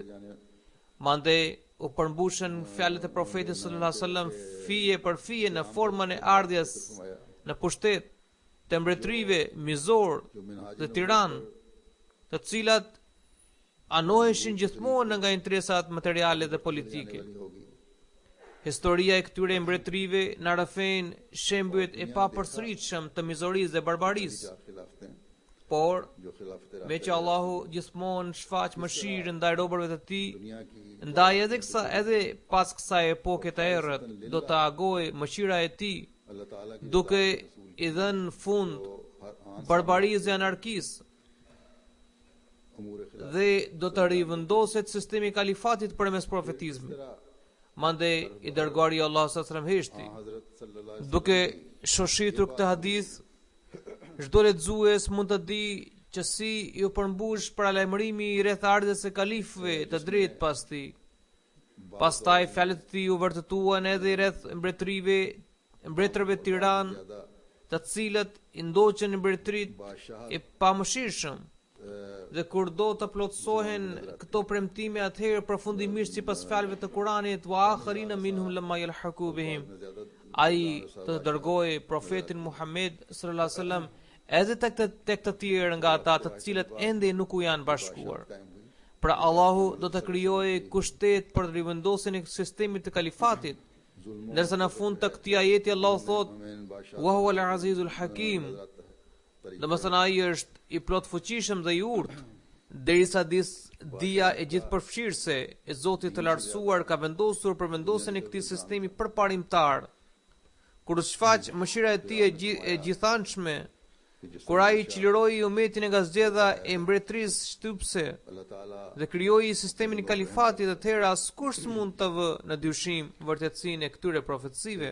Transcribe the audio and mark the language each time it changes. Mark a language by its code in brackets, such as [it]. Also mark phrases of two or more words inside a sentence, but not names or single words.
[sq] Mandej u përmbushën fjalët e profetit [ar] صلى الله عليه وسلم [sq] fije për fije në formën e ardhjes në pushtet të mbretërive mizor dhe tiran, të cilat anoheshin gjithmonë nga interesat materiale dhe politike. [ur] होगी [sq] Historia e këtyre mbretërive na rrëfen shembujt e papërsëritshëm të mizorisë dhe barbarisë, [ur] چار خلافتیں [sq] por [ur] جو خلافت [sq] me që Allahu gjithmonë shfaq mëshirë ndaj robërve të tij, [ur] دنیا کی [sq] ndaj edhe pas kësaj epoke të errët, do të agoj mëshira e tij, [ur] اللہ تعالیٰ کی [sq] duke i dhënë fund [ur] ہر آن [sq] barbarisë dhe anarkisë [ur] امور خلافت [sq] dhe do të rivendoset sistemi i kalifatit përmes profetizmit. Mandej i dërguari i Allahut [ar] صلى الله عليه وسلم [sq] heshti. [ar] हजरत صلى الله عليه [sq] Duke shoqëritur këtë hadith, çdo lexues mund të di që si ju përmbush paralajmërimi i rreth ardhes së kalifëve të drejtë pas tij. Pastaj fjalët e tij u vërtetuan edhe rreth mbretërëve tiran të cilët i ndoqën në mbretërit e pamëshirshëm. Dhe kur do të plotësohen këto premtime, atëherë përfundimisht sipas fjalëve të Kuranit, [ar] وآخرين منهم لما يلحقوا بهم, [sq] ai të dërgoi profetin Muhammed [ar] صلى الله عليه وسلم [sq] edhe tek të tjerë nga ata të cilët ende nuk u janë bashkuar. Pra Allahu do të krijojë kushtet për rivendosjen e sistemit të kalifatit. Ndërsa në fund të këtij ajeti Allahu thotë: [ar] "وهو العزيز الحكيم." [sq] Domethënë ai është i plot fuqishëm dhe i urtë, derisa dia e gjithëpërfshirëse e Zotit të lartësuar ka vendosur për vendosjen e këtij sistemi përparimtar. Kur u shfaq mëshira e tij e gjithanshme, kur ai çliroi umetin nga zgjedha e mbretërisë shtypse dhe krijoi sistemin e kalifatit, atëherë askush s'mund të vë në dyshim vërtetësinë e këtyre profecive.